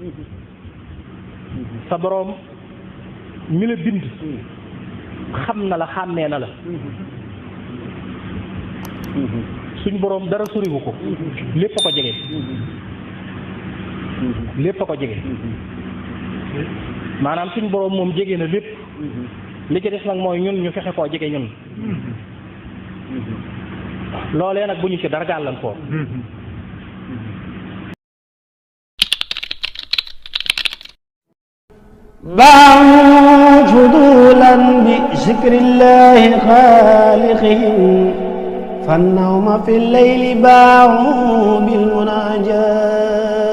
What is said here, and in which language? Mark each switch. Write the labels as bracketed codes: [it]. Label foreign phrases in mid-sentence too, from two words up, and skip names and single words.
[wo] sa boroom mi la bind xam na la xàmmee na la suñ boroom dara soriwu ko lépp a ko jege lépp a ko jege maanaam suñ boroom moom jege na lépp li ci des nag mooy ñun ñu fexe koo jege ñun loolee nag bu ñu ci dara gàllankoor [ar] باعوا فضولا بذكر الله خالقهم فالنوم في الليل باعوا بالمناجات.